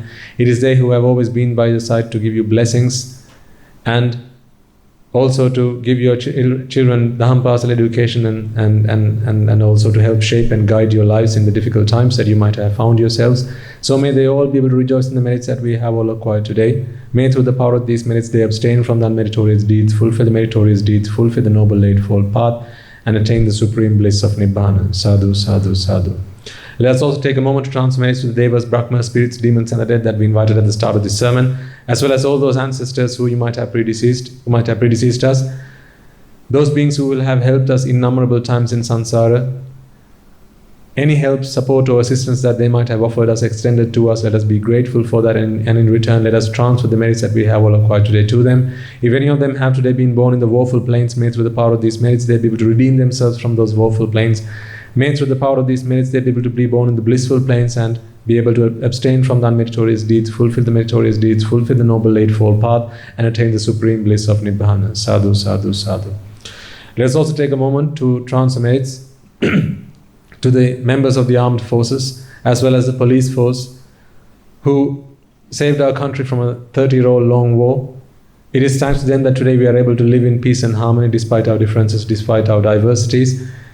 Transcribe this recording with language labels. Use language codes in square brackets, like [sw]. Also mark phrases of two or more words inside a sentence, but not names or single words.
[en] It is they who have always been by your side to give you blessings and also to give your children Dhammapasal education and also to help shape and guide your lives in the difficult times that you might have found yourselves. So may they all be able to rejoice in the merits that we have all acquired today. May through the power of these merits they abstain from the unmeritorious deeds, fulfill the meritorious deeds, fulfill the Noble Eightfold Path, and attain the supreme bliss of Nibbana. [pi] Sadhu, sadhu, sadhu. [en] Let us also take a moment to transfer merits to the Devas, Brahmas, spirits, demons and the dead that we invited at the start of this sermon, as well as all those ancestors who might have predeceased us, those beings who will have helped us innumerable times in samsara. Any help, support or assistance that they might have offered us, extended to us, let us be grateful for that, and in return let us transfer the merits that we have all acquired today to them. If any of them have today been born in the woeful planes, may through the power of these merits they be able to redeem themselves from those woeful planes. May through the power of these merits they be able to be born in the blissful planes and be able to abstain from the unmeritorious deeds, fulfill the meritorious deeds, fulfill the Noble Eightfold Path, and attain the supreme bliss of Nibbana. [pi] Sadhu, sadhu, sadhu. [en] Let us also take a moment to transfer merits to the members of the armed forces as well as the police force who saved our country from a 30-year-old long war. It is thanks to them that today we are able to live in peace and harmony despite our differences, despite our diversities.